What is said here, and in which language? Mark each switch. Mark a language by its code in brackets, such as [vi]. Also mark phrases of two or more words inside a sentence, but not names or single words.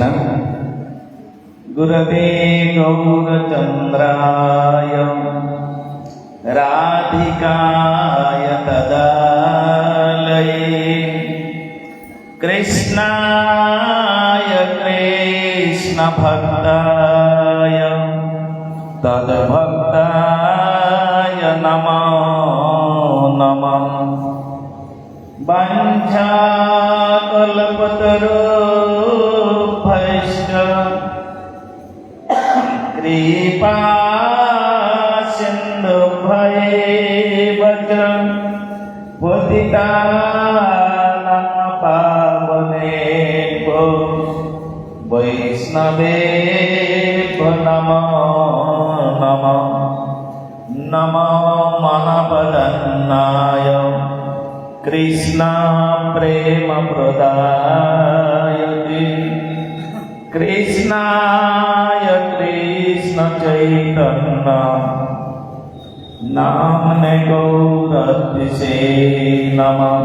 [sa] গুরবে গৌরচন্দ্রায় রাধিকায় তদালয়ে কৃষ্ণায় কৃষ্ণ ভক্তায় তদ্ভক্তায় নমো নমঃ। বাঞ্ছাকল্পতরুভ্যশ্চ কৃপা সিন্ধুভ্যেব চ পতিতানাং পাবনেভ্যো বৈষ্ণবেভ্যো নমো নমঃ। নমো মহাপদন্নায় কৃষ্ণ প্রেম প্রদায়তে কৃষ্ণায় কৃষ্ণ চৈতন্য নামনে গৌরতিসে নমঃ।